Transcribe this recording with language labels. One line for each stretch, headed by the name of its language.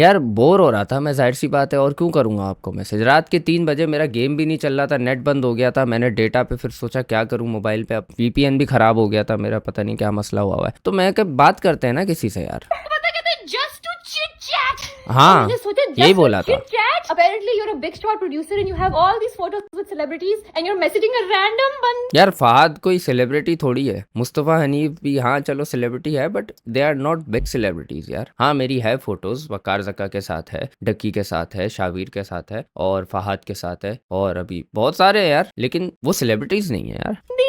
Hindi: यार बोर हो रहा था मैं, जाहिर सी बात है, और क्यों करूंगा आपको मैसेज। रात के 3 बजे मेरा गेम भी नहीं चल रहा था, नेट बंद हो गया था, मैंने डेटा पे फिर सोचा क्या करूं मोबाइल पे, अब वीपीएन भी खराब हो गया था मेरा, पता नहीं क्या मसला हुआ है, तो मैं कब बात करते हैं ना किसी से यार। बंदा कहता है
English: Just to chit chat.
Hindi: हाँ, मैंने सोचा यही बोला था।
English: Apparently you're a big star producer and you have all these photos with celebrities and you're messaging a random one।
Hindi: यार फहद कोई सेलिब्रिटी थोड़ी है, मुस्तफ़ा हनीफ भी हाँ चलो सेलिब्रिटी है,
English: but they are not big celebrities
Hindi: यार। हाँ मेरी है फोटोज, वकार ज़का के साथ है, डक्की के साथ है, शावीर के साथ है, और फहद के साथ है, और अभी बहुत सारे हैं यार, लेकिन वो सेलिब्रिटीज नहीं है यार।